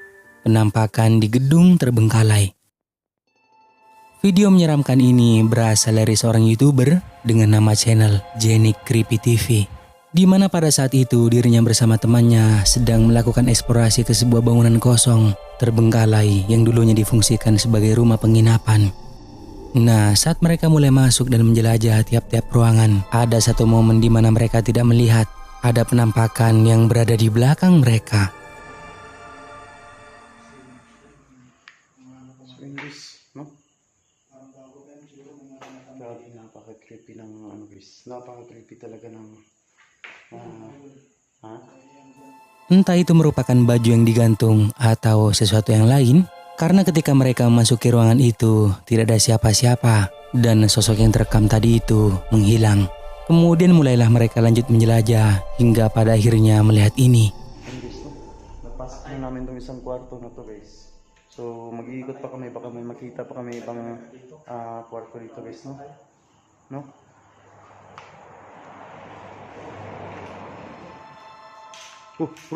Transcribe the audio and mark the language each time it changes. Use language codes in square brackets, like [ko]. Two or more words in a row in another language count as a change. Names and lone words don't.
[id] Penampakan di gedung terbengkalai. Video menyeramkan ini berasal dari seorang YouTuber dengan nama channel Jenik Creepy TV, di mana pada saat itu dirinya bersama temannya sedang melakukan eksplorasi ke sebuah bangunan kosong terbengkalai yang dulunya difungsikan sebagai rumah penginapan. Nah, saat mereka mulai masuk dan menjelajah tiap-tiap ruangan, ada satu momen di mana mereka tidak melihat ada penampakan yang berada di belakang mereka. [tl] Napaka-creepy ng guys. Napaka-creepy talaga ng [id] Entah itu merupakan baju yang digantung atau sesuatu yang lain, karena ketika mereka memasuki ruangan itu tidak ada siapa-siapa dan sosok yang terekam tadi itu menghilang. Kemudian mulailah mereka lanjut menjelajah hingga pada akhirnya melihat ini. [tl] Napasok na namin itong isang kwarto na to guys. So mag-iikot pa kami, baka may makita pa kami ibang kwarto dito guys, no? Oh, bro.